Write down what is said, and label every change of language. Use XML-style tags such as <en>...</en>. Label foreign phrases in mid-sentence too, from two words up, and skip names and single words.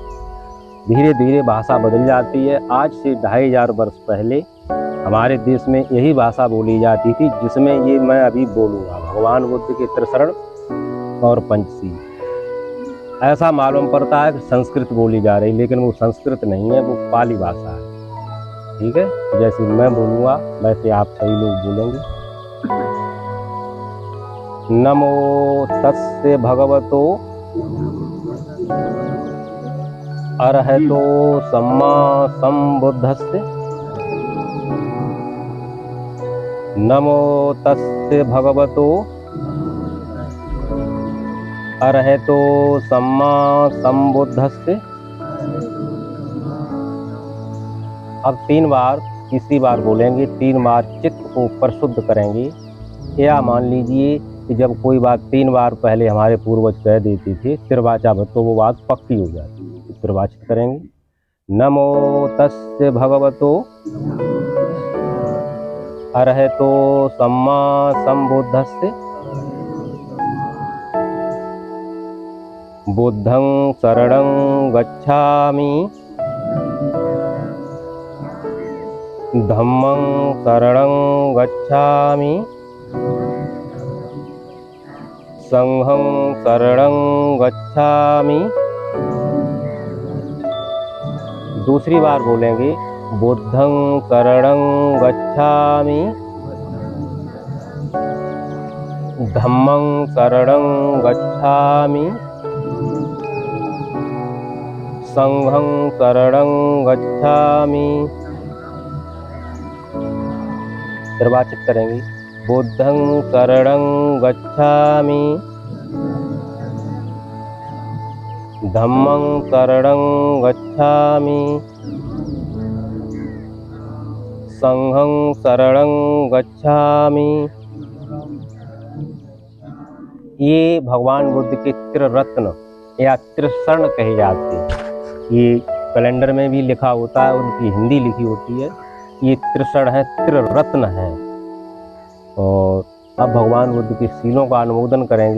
<hi>धीरे धीरे भाषा बदल जाती है। आज से 2500 वर्ष पहले हमारे देश में यही भाषा बोली जाती थी जिसमें ये मैं अभी बोलूँगा, भगवान बुद्ध के त्रिशरण और पंचशील। ऐसा मालूम पड़ता है कि संस्कृत बोली जा रही, लेकिन वो संस्कृत नहीं है, वो पाली भाषा है। ठीक है, जैसे मैं बोलूँगा वैसे आप सही लोग बोलेंगे।</hi> <pi>नमो तस्य भगवतो अरहतो सम्मा संबुद्धस्य। नमो तस्य भगवतो अरहतो सम्मा संबुद्धस्य।</pi> <hi>अब 3 बार, तीसरी बार बोलेंगे, 3 बार चित्त को परिशुद्ध करेंगे। या मान लीजिए कि जब कोई बात 3 बार पहले हमारे पूर्वज कह देते थे त्रिवाचा तो वो बात पक्की हो जाती है। त्रिवाचित करेंगे।</hi> <pi>नमो तस्य भगवतो अरहतो सम्मा संबुद्धस्य। बुद्धं शरणं गच्छामि, धम्मं शरणं गच्छामि, संघं शरणं गच्छामि।</pi> <hi>दूसरी बार बोलेंगे,</hi> <pi>बुद्धं शरणं गच्छामि, धम्मं शरणं गच्छामि, संघं शरणं गच्छामि।</pi> <hi>निर्वाचित करेंगे।</hi> <pi>बुद्धं शरणं गच्छामि, धम्मं शरणं गच्छामि, संघं शरणं गच्छामि।</pi> <hi>ये भगवान बुद्ध के त्रिरत्न या त्रिशरण कहे जाते हैं। ये कैलेंडर में भी लिखा होता है, उनकी हिंदी लिखी होती है। ये त्रिशरण है, त्रिरत्न है। और अब भगवान बुद्ध के शीलों का अनुमोदन करेंगे।</hi>